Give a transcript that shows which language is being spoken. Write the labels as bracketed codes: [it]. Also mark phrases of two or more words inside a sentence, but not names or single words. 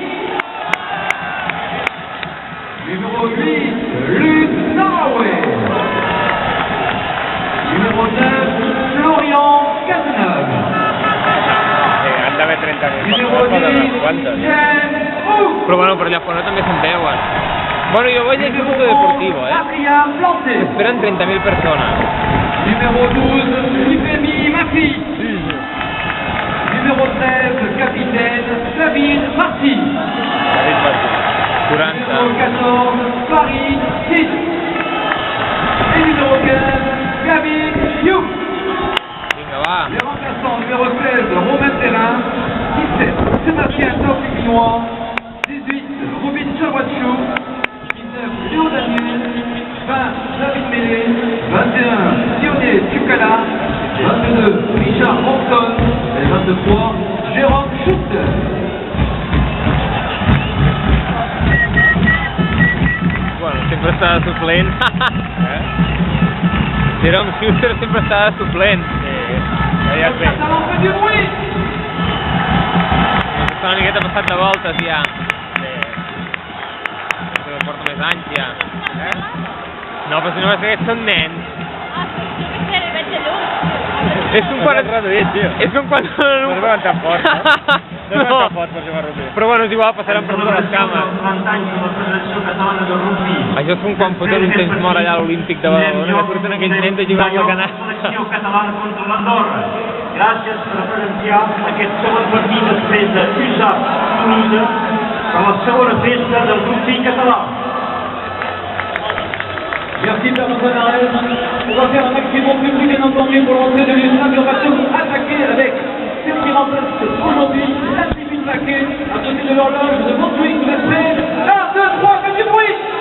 [fr] Numéro 8, Luc Naraway. Numéro 9, Florian Cazeneuve. [ca] Andava 30.000. [fr] Numéro 10, Jen Oud. [ca] Però bueno, per allà fora també se'n veuen. Bueno, jo vaig llegir Mundo Deportivo, Adrien Planté. Esperen 30.000 persones. [fr] Numéro 12, Yves Massy. Numéro 13, capitaine David Marty. 40. Numéro 14, Paris 6. Et numéro 15, Gavin Youk. [ca] Vinga, va. [fr] Les remplaçants, numéro 16, Romain Terrain. 17, Sébastien Taoui-Pinois. 18, Robin Chawachou. 19, Léo Daniel. 20, David Mélé. 21, Dionné Tucala. 22, Richard Monson. Et 23, Jérôme Schuster. [ca] Bueno, sempre està de suplent. Jerome Schuster sempre està de suplent. Ja es ve. [fr] Catalan fait du bruit. [ca] Està una miqueta passat de voltes ja. Que porta més anys ja. No, però si només aquests són nens. És un quan... És un quan... No es veuen tan forts, no? No es veuen tan forts per jugar a rugby. Però bueno, és igual, passaran per totes les cames. Això és com quan foten un temps mort allà a l'Olímpic de Badalona, que surten aquells nens de jugar amb la canasta. Selecció catalana contra l'Andorra. Gràcies per presenciar aquest segon partit després de USAP Toulouse per la segona festa del rugby català. [fr] Merci Pierre Arès. On va faire un maximum de bruit bien entendu pour l'entrée de l'USAP. On va surtout attaquer avec celle qui remplace aujourd'hui la tribune paquet à côté de l'horloge de Montjuïc. Vous êtes prêts? 1, 2, 3, faites du bruit.